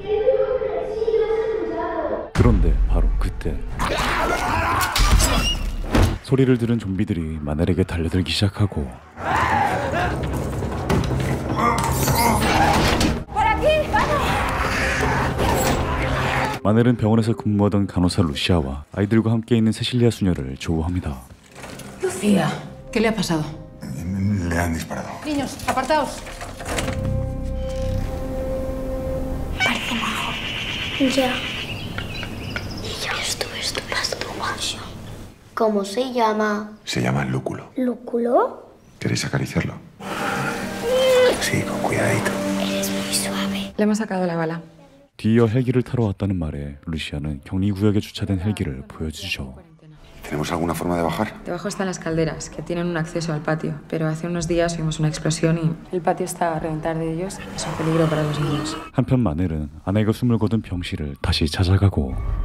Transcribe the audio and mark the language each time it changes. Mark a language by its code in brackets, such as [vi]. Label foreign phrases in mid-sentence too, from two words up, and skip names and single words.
[ko] 그런데 바로 그때 소리를 들은 좀비들이 마넬에게 달려들기 시작하고 마넬은 병원에서 근무하던 간호사 루시아와 아이들과 함께 있는 세실리아 수녀를 조우합니다. [es] Lucía, ¿qué le ha pasado? Le han disparado. Niños, apartaos. Parece mejor. Ya. Y yo estuve estupendo. ¿Cómo se llama? Se llama lúculo. ¿Lúculo? ¿Queréis acariciarlo? Sí, con cuidadito. Eres muy suave. Le hemos sacado la bala. [ko] 뒤이어 헬기를 타러 왔다는 말에 루시아는 격리구역에 주차된 헬기를 보여주죠. [es] ¿Tenemos alguna forma de bajar? Debajo están las calderas, que tienen un acceso al patio. Pero hace unos días vimos una explosión y... El patio está a reventar de ellos. Es un peligro para los niños. [ko] 한편 마넬은 아내가 숨을 거둔 병실을 다시 찾아가고